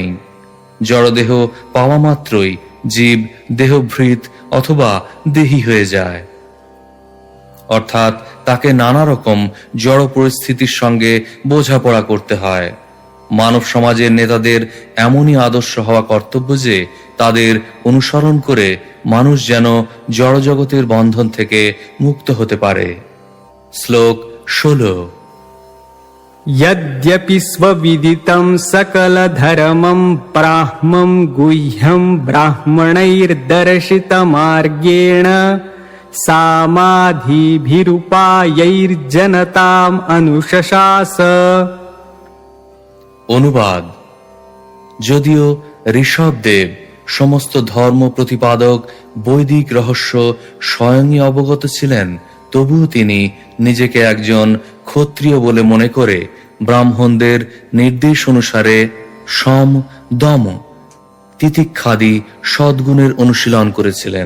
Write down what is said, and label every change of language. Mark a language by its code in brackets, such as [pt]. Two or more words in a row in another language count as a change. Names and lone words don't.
[bn] জড়দেহ পাওয়া মাত্রই জীব দেহভৃত অথবা দেহী হয়ে যায়, অর্থাৎ তাকে নানা রকম জড় পরিস্থিতির সঙ্গে বোঝাপড়া করতে হয়। মানব সমাজের নেতাদের এমনই আদর্শ হওয়া কর্তব্য যে তাদের অনুসরণ করে মানুষ যেন জড়জগতের বন্ধন থেকে মুক্ত হতে পারে। শ্লোক 16। [sa] यद्यपि स्वविदितं सकलधर्मं ब्राह्मं गुह्यं ब्राह्मणैर्दर्शितमार्गेण समाधिभिरुपायैर्जनताम् अनुशशास। [bn] অনুবাদ: যদিও ঋষভদেব সমস্ত ধর্ম প্রতিপাদক বৈদিক রহস্য স্বয়ংই অবগত ছিলেন, তবুও তিনি নিজেকে একজন ক্ষত্রিয় বলে মনে করে ব্রাহ্মণদের নির্দেশ অনুসারে সম, দম, তিতিক্ষাদি সদ্গুণের অনুশীলন করেছিলেন।